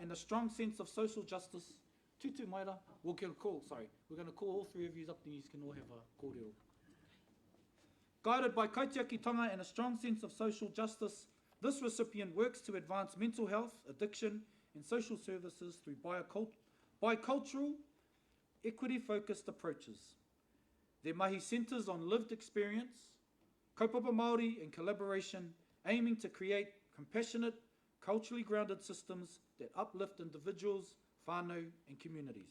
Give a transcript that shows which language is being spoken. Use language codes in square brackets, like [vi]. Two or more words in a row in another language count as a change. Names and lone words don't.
[en] a strong sense of social justice, [mi] tutu maira, [en] we're going to call all 3 of you up and you can all have a kōrero. Guided by kaitiakitanga and a strong sense of social justice, this recipient works to advance mental health, addiction and social services through bicultural, equity-focused approaches. Their mahi centres on lived experience, [mi] kaupapa Māori [en] and collaboration, aiming to create compassionate, culturally grounded systems that uplift individuals, whānau and communities.